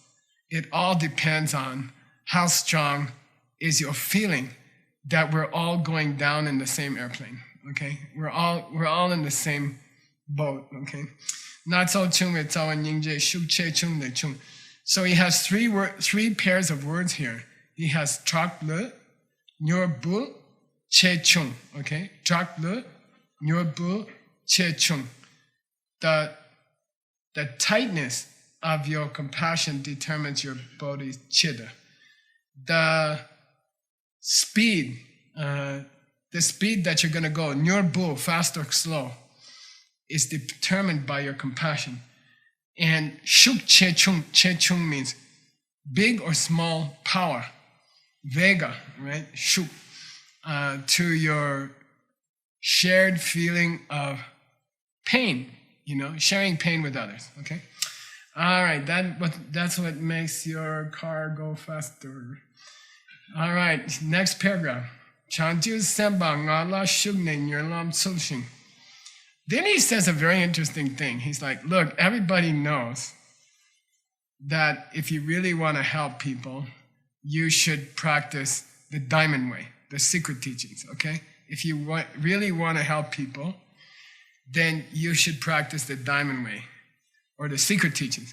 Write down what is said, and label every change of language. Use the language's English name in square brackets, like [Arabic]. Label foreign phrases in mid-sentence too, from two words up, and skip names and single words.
[English] It all depends on how strong is your feeling that we're all going down in the same airplane, okay? We're all in the same boat, okay? So he has three pairs of words here. He has [Tibetan] trak le, nyurbul, che chung, [English] okay? [Tibetan] Trak le, nyurbul, che chung. [English] The tightness of your compassion determines your bodhicitta. The speed that you're going to go, nyurbul, fast or slow, is determined by your compassion. And [Tibetan] shuk che chung [English] means big or small power. Vega, right? Shuk, to your shared feeling of pain, sharing pain with others, okay? All right, that's what makes your car go faster. All right, next paragraph. [Tibetan] Chanju semba ngala shugne nyerlam tsulshing. [English] Then he says a very interesting thing. He's like, look, everybody knows that if you really want to help people, you should practice the Diamond Way, the secret teachings, okay? If you really want to help people, then you should practice the Diamond Way or the secret teachings.